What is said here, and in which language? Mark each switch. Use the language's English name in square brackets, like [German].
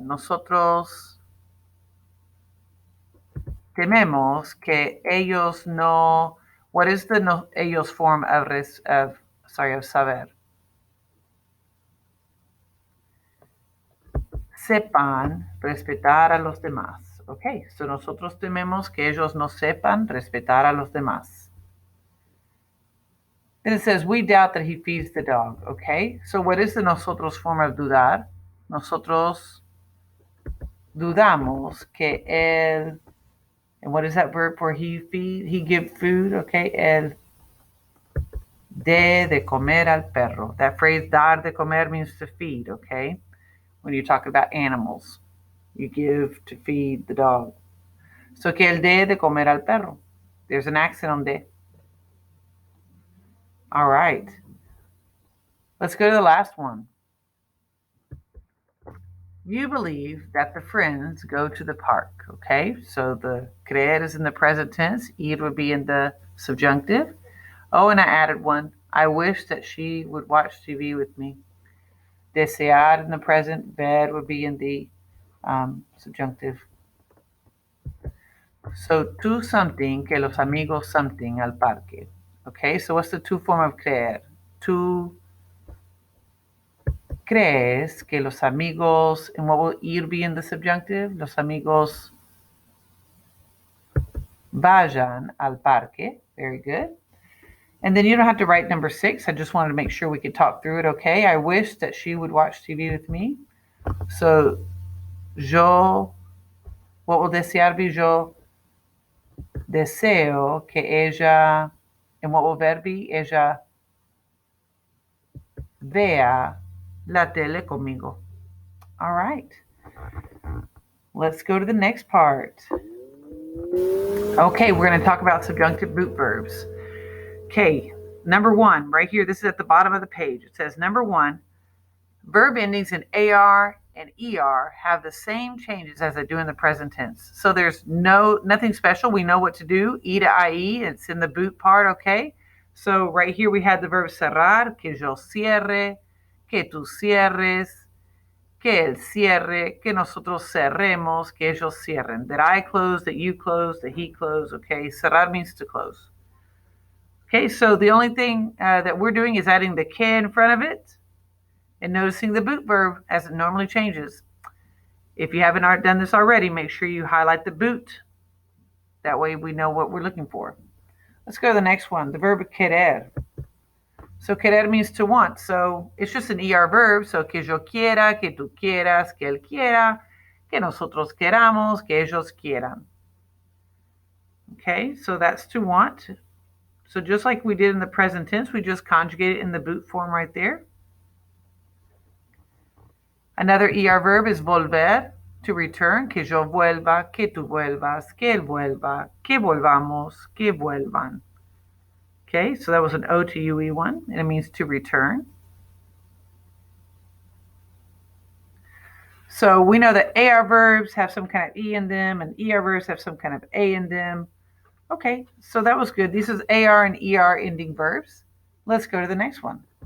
[Spanish] Nosotros tememos que ellos no. [English] What is the no, ellos form of saber? [Spanish] Sepan respetar a los demás. [English] Okay, so [Spanish] nosotros tememos que ellos no sepan respetar a los demás. [English] Then it says, we doubt that he feeds the dog. Okay, so what is the nosotros form of dudar? [Spanish] Nosotros dudamos que él, [English] and what is that verb for he feed? He give food, okay? [Spanish] Él de comer al perro. [English] That phrase dar de comer means to feed, okay? When you're talking about animals, you give to feed the dog. [Spanish] So que él de comer al perro. [English] There's an accent on de. All right. Let's go to the last one. You believe that the friends go to the park, okay? So the creer is in the present tense. Ir would be in the subjunctive. Oh, and I added one. I wish that she would watch TV with me. Desear in the present. Ver would be in the subjunctive. [Spanish] So tú something, que los amigos something al parque. [English] Okay, so what's the to form of creer? [Spanish] Tú crees que los amigos, [English] and what will ir be in the subjunctive? [Spanish] Los amigos vayan al parque. [English] Very good. And then you don't have to write number 6. I just wanted to make sure we could talk through it, okay? I wish that she would watch TV with me. So, yo, what will desear be? [Spanish] Yo deseo que ella, [English] and what will ver be? [Spanish] Ella vea la tele conmigo. [English] All right. Let's go to the next part. Okay, we're going to talk about subjunctive boot verbs. Okay, number 1, right here, this is at the bottom of the page. It says, number 1, verb endings in AR and ER have the same changes as they do in the present tense. So there's nothing special. We know what to do. E to IE, it's in the boot part, okay? So right here we have the verb cerrar, [Spanish] que yo cierre, que tú cierres, que él cierre, que nosotros cerremos, que ellos cierren. [English] That I close, that you close, that he close, okay? Cerrar means to close. Okay, so the only thing that we're doing is adding the que in front of it and noticing the boot verb as it normally changes. If you haven't done this already, make sure you highlight the boot. That way we know what we're looking for. Let's go to the next one, the verb querer. So querer means to want. So it's just an ER verb. [Spanish] So que yo quiera, que tú quieras, que él quiera, que nosotros queramos, que ellos quieran. [English] Okay, so that's to want. So just like we did in the present tense, we just conjugate it in the boot form right there. Another ER verb is volver. to return, [Spanish] que yo vuelva, que tú vuelvas, que él vuelva, que volvamos, que vuelvan. [English] Okay, so that was an O to UE one, and it means to return. So we know that AR verbs have some kind of E in them, and ER verbs have some kind of A in them. Okay, so that was good. These is AR and ER ending verbs. Let's go to the next one.